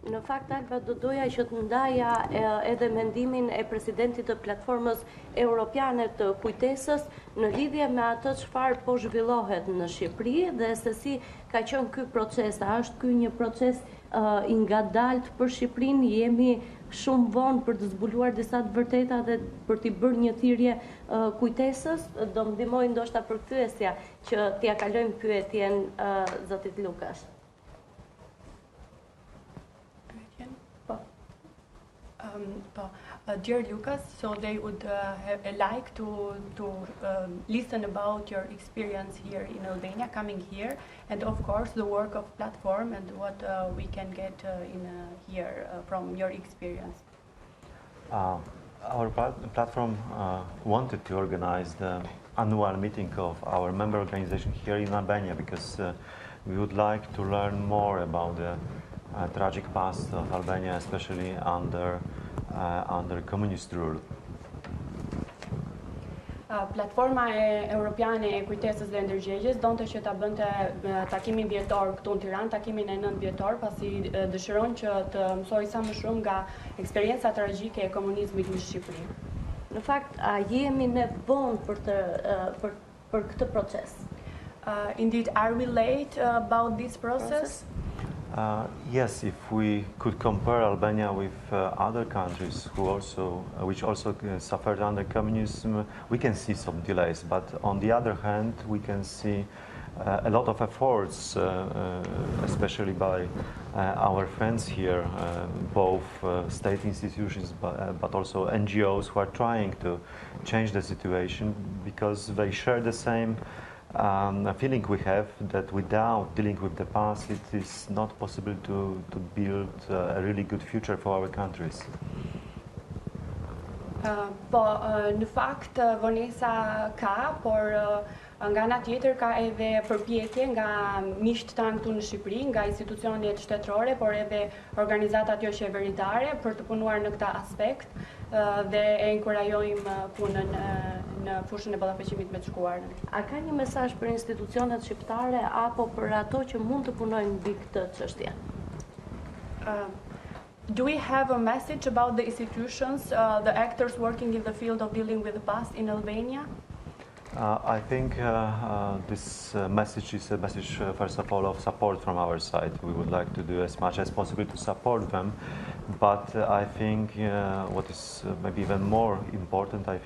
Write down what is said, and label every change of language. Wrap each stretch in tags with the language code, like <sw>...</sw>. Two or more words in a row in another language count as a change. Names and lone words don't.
<sq>Në fakt, Alba, do doja që të ndaja edhe mendimin e presidentit të platformës europiane të kujtesës në lidhje me atë çfarë po zhvillohet në Shqipëri dhe se si ka qenë ky proces. A është ky një proces i ngadalt për Shqipërinë? Jemi shumë vonë për të zbuluar disa të vërteta dhe për t'i bërë një thirrje kujtesës? Do më ndihmoj ndoshta përkthyesja që t'ia kalojmë pyetjen zotit Lukash.</sq> <en>Dear Lucas, so they would like to listen about your experience here in Albania, coming here, and of course the work of platform and what we can get in here from your experience. Our platform wanted to organize the annual meeting of our member organization here in Albania because we would like to learn more about the tragic past of Albania, especially under communist rule.</en> <sq>Platforma Europiane e Kujtesës dhe Ndërgjegjes donte që ta bënte takimin vjetor këtu në Tiranë, takimin e 9 vjetor, pasi dëshiron që të mësoj sa më shumë nga eksperienca tragjike e komunizmit në Shqipëri. Në fakt, a jemi ne vonë për këtë proces?</sq> <en>Indeed, are we late about this process? Yes, if we could compare Albania with other countries which also suffered under communism, we can see some delays. But on the other hand, we can see a lot of efforts, especially by our friends here, both state institutions but also NGOs who are trying to change the situation because they share the same a feeling we have that without dealing with the past, it is not possible to build a really good future for our countries.</en> <sq>Në fakt, vonesa ka, por nga ana tjetër ka edhe përpjekje nga miqtë tanë këtu në Shqipëri, nga institucionet shtetërore, por edhe organizatat jo qeveritare për të punuar në këtë aspekt dhe e inkurajojmë punën në fushën e ballafaqimit me të shkuarën. A ka një mesazh për institucionet shqiptare apo për ato që mund të punojnë mbi këtë çështje?</sq> <en>Do we have a message about the institutions, the actors working in the field of dealing with the past in Albania? I think this message is a message, first of all, of support from our side. We would like to do as much as possible to support them, but I think what is maybe even more important, I</en>